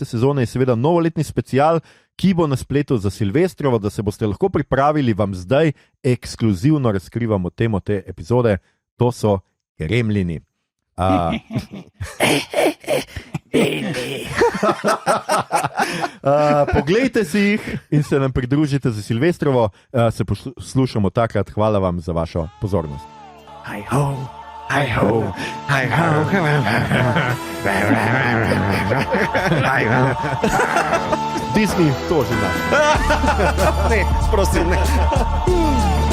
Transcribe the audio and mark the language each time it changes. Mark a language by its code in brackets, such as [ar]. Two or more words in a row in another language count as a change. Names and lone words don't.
[sl] sezone je seveda novoletni special, ki bo na spletu za Silvestrovo, da se boste lahko pripravili, vam zdaj ekskluzivno razkrivamo temo te epizode, to so gremlini. Poglejte si jih in se nam pridružite za Silvestrovo, se poslušamo takrat, hvala vam za vašo pozornost. [en] Hi ho. Hi ho, hi ho, hi ho. [sl] Disney to že zna. Ne, prosim, ne.